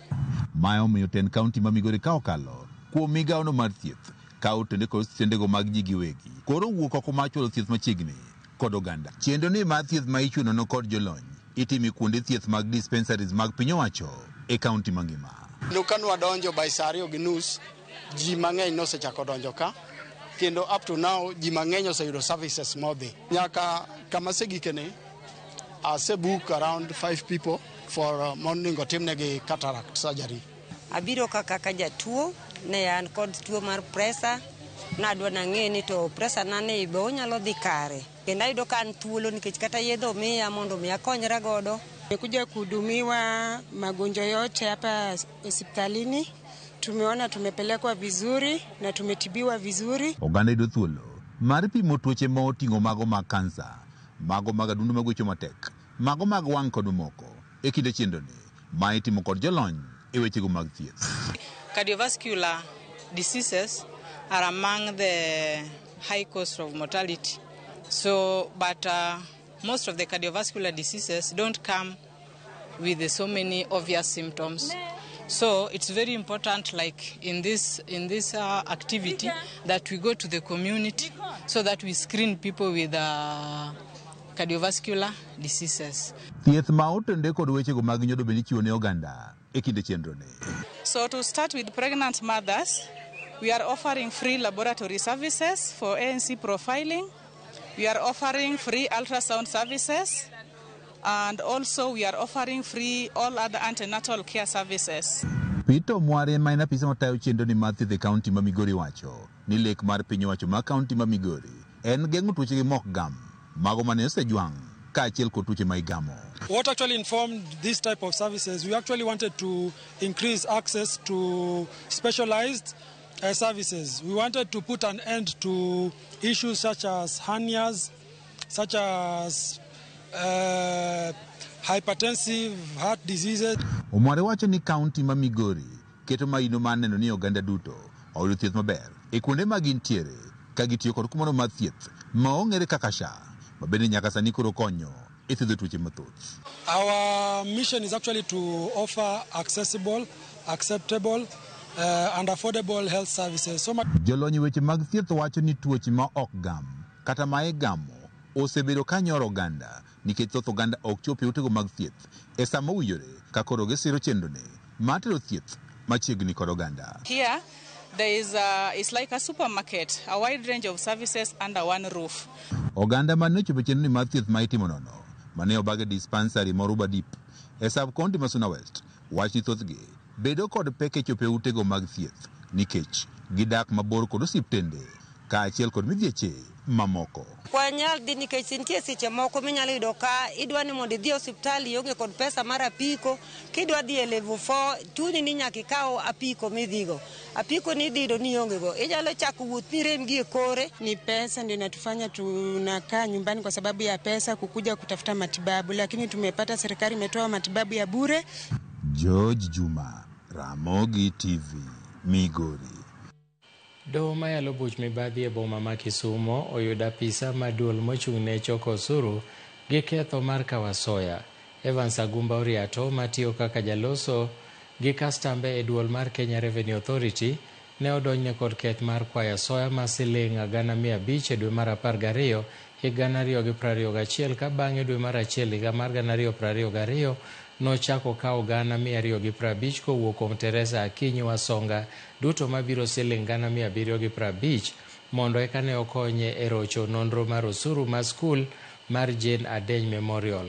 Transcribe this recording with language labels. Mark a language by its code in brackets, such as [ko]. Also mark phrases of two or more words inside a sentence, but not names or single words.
[luo] Ma omiyo ten kaunti ma Migori ka okalo kuom migawono mar thieth ka otende kod stendego mag ji giwegi koro wuok oko mar chwalo thieth machiegni kod oganda. Chenro ni mar thieth ma ichuno kod jolony itimi kuonde thieth mag dispensaries mag piny owacho e kaunti mangima. Kanu wadonjo by saa 2:30 ji mang'eny nosechako donjo ka kendo [en] up to now [luo] ji mang'eny oseyudo services modhi nyaka kama segikene asebook [en] around 5 people for morning [luo] otimnegi [en] cataract surgery. [luo] Abiro kaka jatuo ne an kod tuo mar pressure nadwa nang'e ni to pressure nane ibe onyalo dhi kare kendo ayudo ka an thuolo nikech kata yedho miya mondo mi akonyra godo. [sw] Nimekuja kuhudumiwa magonjwa yote hapa hospitalini. Tumeona tumepelekwa vizuri na tumetibiwa vizuri. [luo] Oganda yudo thuolo mar pimo tuoche ma oting'o mago mag kansa, mago mag adundo magwecho matek, mago mag wang' kod moko e kinde chenroni ma itimo kod jolony e wechego mag thieth. [en] Cardiovascular diseases are among the high cost of mortality. So, but most of the cardiovascular diseases don't come with so many obvious symptoms. So it's very important, like in this activity, that we go to the community so that we screen people with cardiovascular diseases. [luo] Thieth ma otende kod wechego mag nyodo bende chiwo ne oganda e kinde chenroni. [en] So to start with pregnant mothers, we are offering free laboratory services for ANC profiling. We are offering free ultrasound services, and also we are offering free all other antenatal care services. [luo] Peter Mware ma en apisa matayo chenroni mar thieth e kaunti ma Migori wacho ni lek mar piny owacho ma kaunti ma Migori en geng'o tuoche mok gam mago mane osejwang' kaachiel kod tuoche ma igamo. [en] What actually informed this type of services, we actually wanted to increase access to specialized services. We wanted to put an end to issues such as hernias, such as hypertensive heart diseases. [luo] Omware wacho ni kaunti ma Migori keto maino mar neno ni oganda duto oyudo thieth maber e kuonde ma gintiere ka gitiyo kod kumoro mar thieth ma ong'ere kaka SHA, ma bende nyaka sani koro konyo e thiedho tuoche mathoth. [en] Our mission is actually to offer accessible, acceptable and affordable health services. [luo] Jolony weche mag thieth wacho ni tuoche ma ok gam kata ma igamo osebedo ka nyoro oganda nikech thoth oganda ok chope utego mag thieth e sama owinjore ka koro gisiro chenroni mar tero thieth machiegni kod oganda. [en] Here there is it's like a supermarket, a wide range of services under one roof. [luo] Oganda mane ochopo chenroni mar thieth ma itimo nono mane obage dispensary Moruba Deep e sub-county ma Suna West wach ni thothgi bedo kod pek e chope utego mag thieth nikech gidak mabor kod osiptende kaachiel kod midhieche mamoko. Kwanyal dhi nikech nitie seche moko minyalo yudo ka idwa ni mondo idhi osiptal ionge kod pesa mar apiko, kidwa dhi e level 4 chuni ni nyaka ikaw apiko midhigo. Apiko ni idhido ni ionge go. Inyalo chako wuoth ni rem gi e kore. [sw] Ni pesa ndio inatufanya tunakaa nyumbani kwa sababu ya pesa kukuja kutafuta matibabu, lakini tumepata serikali imetoa matibabu ya bure. George Juma, Ramogi TV, Migori. [luo] Doho mayalo buch mibadhi e boma ma Kisumo oyudo apisa maduol mochung' ne choko osuru gi ketho mar kawasoya. Evans Agumba Oriato matiyo kaka jaloso gi kastambe e duol mar Kenya Revenue Authority ne odonjne kod keth mar kwayo soya ma siling 500,000 e dwe mar 12 higa 2021 ka bang'e dwe mar 1 higa mar 2022 nochako kawo 250 kowuok kuom Teresa Akinyi Wasonga duto mabiro siling 750 mondo eka ne okonye e rocho nonro mar osuru mar skul mar Jane Adeny Memorial.